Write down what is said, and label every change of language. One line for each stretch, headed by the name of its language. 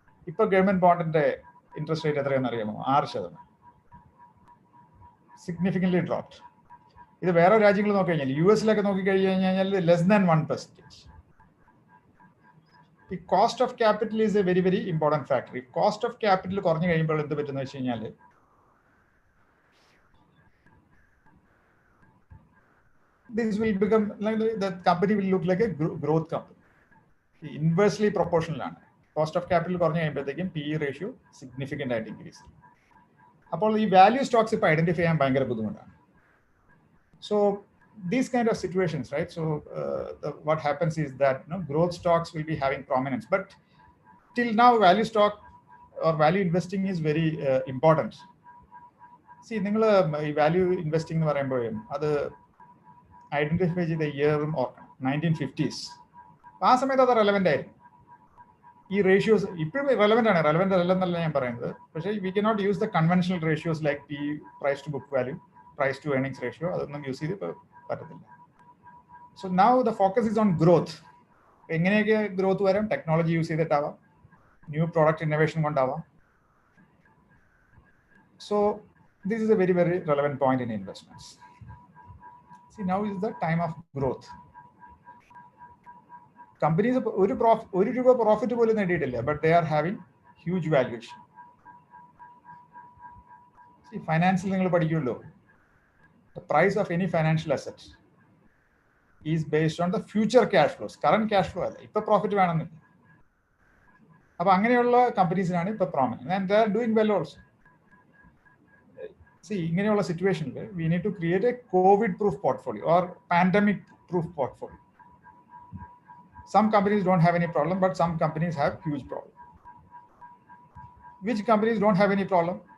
Malayalam: ഇപ്പൊ government ബോണ്ടിന്റെ interest rate എത്രയാണെന്ന് അറിയാമോ? 6%. Significantly dropped. ഇത് വേറെ രാജ്യങ്ങൾ നോക്കിക്കഴിഞ്ഞാൽ US നോക്കിക്കഴിഞ്ഞാൽ ലെസ് ദാൻ 1%.
English: ഈ cost of capital is a very very important factor.
Malayalam: ഈ കോസ്റ്റ് ഓഫ് ക്യാപിറ്റൽ കുറഞ്ഞു കഴിയുമ്പോൾ എന്ത് പറ്റുന്ന വെച്ച് കഴിഞ്ഞാൽ
English: this will become like the company will look like a growth company. Inversely proportional ആണ്.
Malayalam: കോസ്റ്റ് ഓഫ് ക്യാപിറ്റൽ കുറഞ്ഞു കഴിയുമ്പോഴത്തേക്കും PE റേഷ്യോ സിഗ്നിഫിക്കൻ്റ് ആയിട്ട് ഇൻക്രീസ് ചെയ്യും. അപ്പോൾ ഈ വാല്യൂ സ്റ്റോക്സ് ഇപ്പോൾ ഐഡന്റിഫൈ ചെയ്യാൻ ഭയങ്കര ബുദ്ധിമുട്ടാണ്.
English: So these kind of situations, right? So what happens is that growth stocks will be having prominence, but till now value stock or value investing is very important.
Malayalam: See, നിങ്ങൾ ഈ value investing എന്ന് പറയുമ്പോഴും അത് identify ചെയ്ത ഇയറും ഓർക്കണം. 1950s. ആ സമയത്ത് അത് റെലവെന്റ് ആയിരുന്നു. ഈ റേഷ്യോസ് ഇപ്പോഴും റെലവെന്റ് ആണ്. റെലവെന്റ് അല്ലെന്നല്ല ഞാൻ പറയുന്നത്. പക്ഷേ
English: we cannot use the conventional ratios like
Malayalam: PE, price to book value, price to earnings ratio. അതൊന്നും യൂസ് ചെയ്ത് പറ്റത്തില്ല.
English: So now the focus is on growth.
Malayalam: എങ്ങനെയൊക്കെ ഗ്രോത്ത് വരാം? Technology use ചെയ്തിട്ടാവാം, new product innovation കൊണ്ടാവാം.
English: So this is a very, very relevant point in investments. See, now is the time of growth.
Malayalam: Companies ഒരു രൂപ profit പോലും നേടിയിട്ടില്ല,
English: but they are having huge valuation. See,
Malayalam: ഫൈനാൻസിൽ നിങ്ങൾ പഠിക്കുമല്ലോ,
English: the price of any financial asset is based on the future cash flows. Current cash flow
Malayalam: അല്ല, ഇപ്പൊ profit വേണമെന്നില്ല. അപ്പൊ അങ്ങനെയുള്ള കമ്പനീസിനാണ് ഇപ്പൊ prominent,
English: and they are doing well also. See,
Malayalam: ഇങ്ങനെയുള്ള സിറ്റുവേഷനിൽ
English: we need to create a COVID proof portfolio or pandemic proof portfolio. Some companies don't have any problem, but some companies have huge problem. Which companies don't have any problem?